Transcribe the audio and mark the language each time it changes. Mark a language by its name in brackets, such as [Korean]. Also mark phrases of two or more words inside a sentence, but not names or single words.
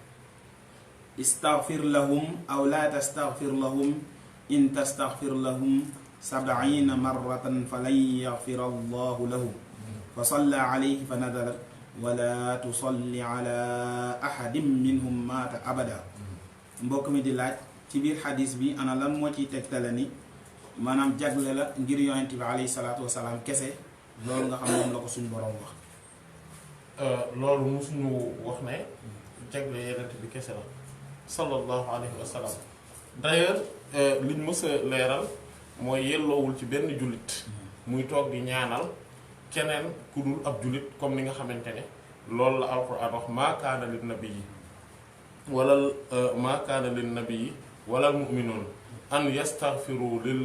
[Arabic] استغفر لهم أو لا تستغفر لهم إن تستغفر لهم 70 مرة فلن يغفر الله لهم فصلى عليه فنزلت ولا تصلي على أحد منهم مات أبدا [Wolof] mbokk mi di laaj ci biir xadis bi ana lan moo ciy tegtale ni maanaam jagle la ngir yonent bi [Arabic] عليه الصلاة والسلام [Wolof] kese loolu nga xam moom la ko suñu borom wax loolu musuñu wax ne jagle yonent bi kese la [Arabic] صلى الله عليه وسلم [Wolof] d'ailleurs liñ mës a leeral mooy yelloowul ci benn jullit muy toog di ñaanal keneen ku dul ab jullit comme ni nga xamante ne loolu la alquran wax [Arabic] ما كان للنبي ولا ما كان للنبي ولا المؤمنين أن يستغفروا